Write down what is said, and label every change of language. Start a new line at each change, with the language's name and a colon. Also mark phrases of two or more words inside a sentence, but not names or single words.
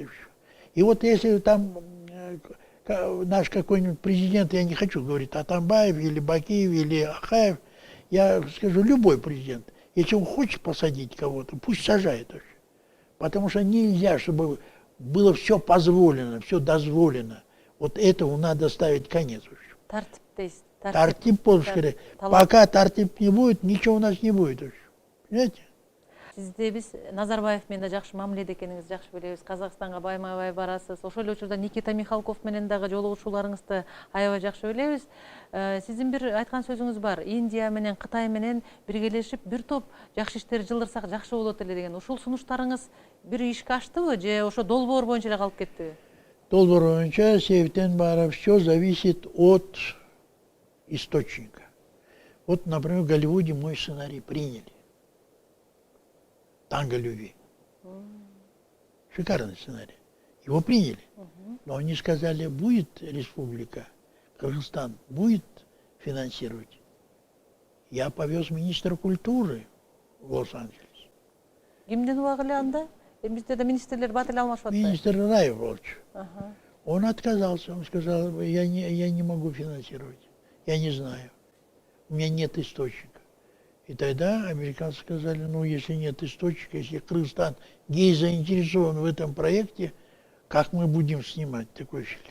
Russian: И вот если там наш какой-нибудь президент, я не хочу говорить Атамбаев или Бакиев или Ахаев, я скажу, любой президент, если он хочет посадить кого-то, пусть сажает. Потому что нельзя, чтобы было все позволено, все дозволено. Вот этому надо ставить конец.
Kyrgyz: Тартип болуш керек.
Russian: Пока тартип не будет, ничего у нас не будет. Понимаете?
Kyrgyz: Сизде биз Назарбаев менен да жакшы мамиледе экениңизди жакшы билебиз. Казакстанга байма-бай барасыз. Ошол эле учурда Никита Михалков менен дагы жолугушууларыңызды аябай жакшы билебиз. Сиздин бир айткан сөзүңүз бар. Индия менен Кытай менен биргелешип бир топ жакшы иштер жылдырсак жакшы болот эле деген. Ушул сунуштарыңыз бир ишке аштыбы же ошо долбоор боюнча эле калып кеттиби? Долбоор боюнча себептен баары
Russian: все зависит от источника. Вот, например, в Голливуде мой сценарий приняли. «Танго любви». Шикарный сценарий. Его приняли. Но они сказали, будет республика, Кыргызстан будет финансировать. Я повез министра культуры в Лос-Анджелес.
Kyrgyz: Кимдин убагы эле анда? Бизде да министрлер бат эле алмашып атпайбы? Министр Раев.
Russian: Он отказался, он сказал, я не могу финансировать, я не знаю, у меня нет источника. И тогда американцы сказали, ну, если нет источника, если Кыргызстан не заинтересован в этом проекте, как мы будем снимать такой фильм?